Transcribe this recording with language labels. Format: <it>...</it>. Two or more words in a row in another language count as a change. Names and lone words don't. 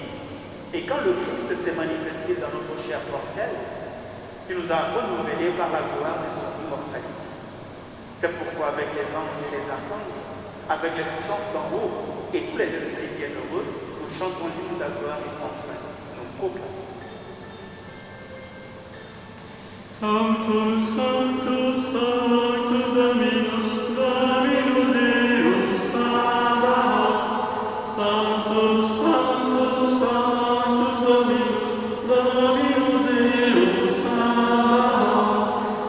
<fr>Et quand le Christ s'est manifesté dans notre chair mortelle, tu nous as renouvelés par la gloire de son immortalité. C'est pourquoi avec les anges et les archanges, avec les puissances d'en haut et tous les esprits bienheureux, nous chantons l'hymne de la gloire et sans fin. Nous proclamons.</fr> <la>Sanctus, Sanctus, Sanctus, Dominus, Dominus Deus Sabaoth. Sanctus, Sanctus, Sanctus, Dominus, Dominus Deus Sabaoth.</la>